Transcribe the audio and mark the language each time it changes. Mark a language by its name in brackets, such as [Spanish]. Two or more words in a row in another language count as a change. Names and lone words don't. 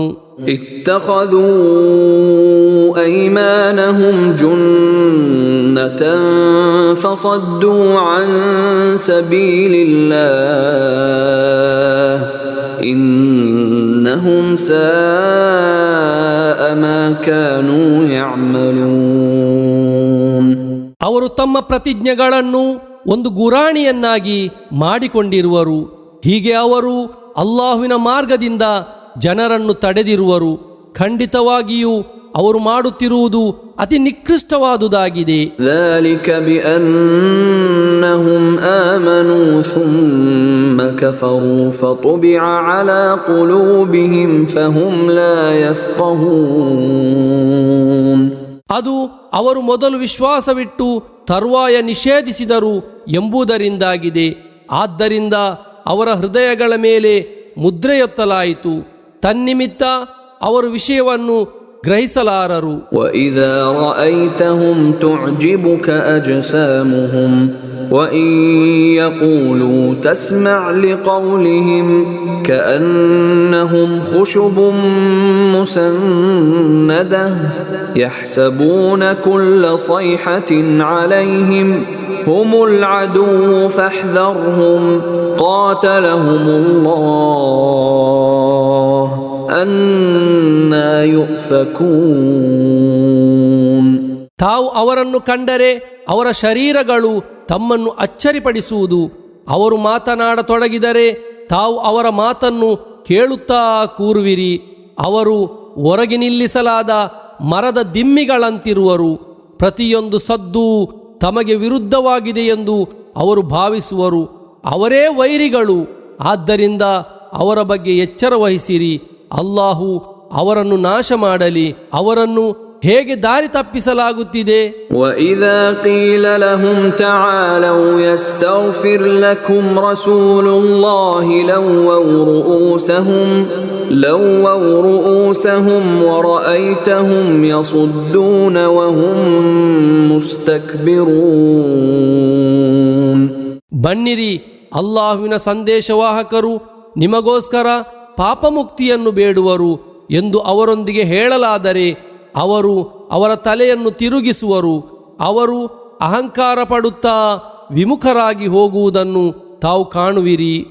[Arabic] اتخذوا أيمانهم جنة فصدوا عن سبيل الله إنهم ساء ما كانوا يعملون. [Kannada] ಅವರು ತಮ್ಮ ಪ್ರತಿಜ್ಞೆಗಳನ್ನು ಒಂದು ಗುರಾಣಿಯನ್ನಾಗಿ ಮಾಡಿಕೊಂಡಿರುವರು. ಹೀಗೆ ಅವರು ಅಲ್ಲಾಹುವಿನ ಮಾರ್ಗದಿಂದ ಜನರನ್ನು ತಡೆದಿರುವರು. ಖಂಡಿತವಾಗಿಯೂ ಅವರು ಮಾಡುತ್ತಿರುವುದು ಅತಿ ನಿಕೃಷ್ಟವಾದುದಾಗಿದೆ. [Arabic] ذلك بأنهم آمنوا ثم كفروا فطبع على قلوبهم فهم لا يفقهون. [Kannada] ಅದು ಅವರು ಮೊದಲು ವಿಶ್ವಾಸವಿಟ್ಟು ತರುವಾಯ ನಿಷೇಧಿಸಿದರು ಎಂಬುದರಿಂದಾಗಿದೆ. ಆದ್ದರಿಂದ ಅವರ ಹೃದಯಗಳ ಮೇಲೆ ಮುದ್ರೆಯೊತ್ತಲಾಯಿತು. ತನ್ನಿಮಿತ್ತ ಅವರು ವಿಷಯವನ್ನು ಗ್ರಹಿಸಲಾರರು. [Arabic] وَإِذَا رَأَيْتَهُمْ تُعْجِبُكَ أَجْسَامُهُمْ وَإِنْ يَقُولُوا تَسْمَعْ لِقَوْلِهِمْ كَأَنَّهُمْ خُشُبٌ مُّسَنَّدَةٌ يَحْسَبُونَ كُلَّ صَيْحَةٍ عَلَيْهِمْ هم العدو فاحذرهم قاتلهم الله أنى يؤفكون. [Kannada] ತಾವು ಅವರನ್ನು ಕಂಡರೆ ಅವರ ಶರೀರಗಳು ತಮ್ಮನ್ನು ಅಚ್ಚರಿಪಡಿಸುವುದು. ಅವರು ಮಾತನಾಡತೊಡಗಿದರೆ ತಾವು ಅವರ ಮಾತನ್ನು ಕೇಳುತ್ತಾ ಕೂರುವಿರಿ. ಅವರು ಹೊರಗೆ ನಿಲ್ಲಿಸಲಾದ ಮರದ ದಿಮ್ಮಿಗಳಂತಿರುವರು. ಪ್ರತಿಯೊಂದು ಸದ್ದು ತಮಗೆ ವಿರುದ್ಧವಾಗಿದೆ ಎಂದು ಅವರು ಭಾವಿಸುವರು. ಅವರೇ ವೈರಿಗಳು. ಆದ್ದರಿಂದ ಅವರ ಬಗ್ಗೆ ಎಚ್ಚರ ವಹಿಸಿರಿ. ಅಲ್ಲಾಹು ಅವರನ್ನು ನಾಶ ಮಾಡಲಿ. ಅವರನ್ನು ಹೇಗೆ ದಾರಿ ತಪ್ಪಿಸಲಾಗುತ್ತಿದೆ. [Arabic] وَإِذَا قِيلَ لَهُمْ تَعَالَوْا يَسْتَغْفِرْ لَكُمْ رَسُولُ اللَّهِ لَوَّوْا رُؤُوسَهُمْ وَرَأَيْتَهُمْ يَصُدُّونَ وَهُمْ مُسْتَكْبِرُونَ. [Kannada] ಬನ್ನಿರಿ, ಅಲ್ಲಾಹುವಿನ ಸಂದೇಶವಾಹಕರು ನಿಮಗೋಸ್ಕರ ಪಾಪಮುಕ್ತಿಯನ್ನು ಬೇಡುವರು ಎಂದು ಅವರೊಂದಿಗೆ ಹೇಳಲಾದರೆ ಅವರು ಅವರ ತಲೆಯನ್ನು ತಿರುಗಿಸುವರು. ಅವರು ಅಹಂಕಾರ ಪಡುತ್ತಾ ವಿಮುಖರಾಗಿ ಹೋಗುವುದನ್ನು ತಾವು ಕಾಣುವಿರಿ.